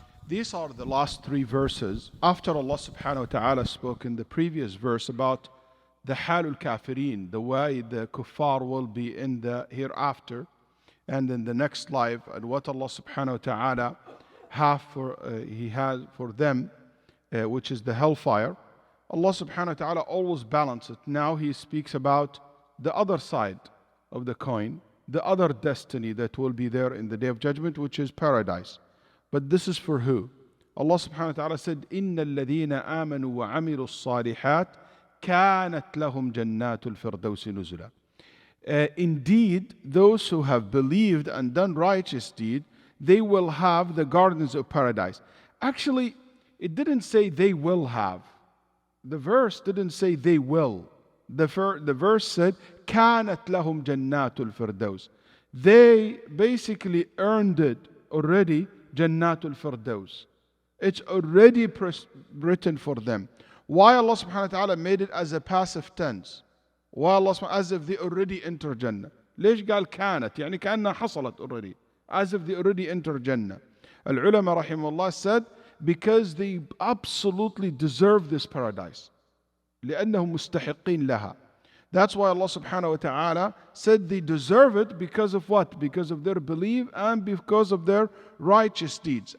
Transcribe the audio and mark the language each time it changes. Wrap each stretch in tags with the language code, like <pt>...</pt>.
<en>These are the last three verses after Allah subhanahu wa ta'ala spoke in the previous verse about the halul kafirin, the way the kuffar will be in the hereafter and in the next life, and what Allah subhanahu wa ta'ala He has for them, which is the hellfire. Allah subhanahu wa ta'ala always balances it. Now He speaks about the other side of the coin, the other destiny that will be there in the Day of Judgment, which is paradise. But this is for who?</en> <ar>Allah subhanahu wa ta'ala said, إِنَّ الَّذِينَ آمَنُوا وَعَمِلُوا الصَّالِحَاتِ كَانَتْ لَهُمْ جَنَّاتُ الْفِرْدَوْسِ نُزُلًا.</ar> <en>Indeed, those who have believed and done righteous deed, they will have the gardens of paradise. Actually, it didn't say they will have. The verse didn't say they will. The verse said,</en> <ar>كَانَتْ لَهُمْ جَنَّاتُ الْفِرْدَوْسِ.</ar> <en>They basically earned it already, Jannatul Firdaus. It's already written for them. Why Allah subhanahu wa ta'ala made it as a passive tense? Why Allah subhanahu wa ta'ala, as if they already enter Jannah?</en> <ar>ليش قال كانت؟ يعني كأنها حصلت already.</ar> <en>As if they already enter Jannah. Al-ulama rahimahullah said, because they absolutely deserve this paradise.</en> <ar>لأنهم مستحقين لها.</ar> <en>That's why Allah subhanahu wa ta'ala said they deserve it because of what? Because of their belief and because of their righteous deeds.</en>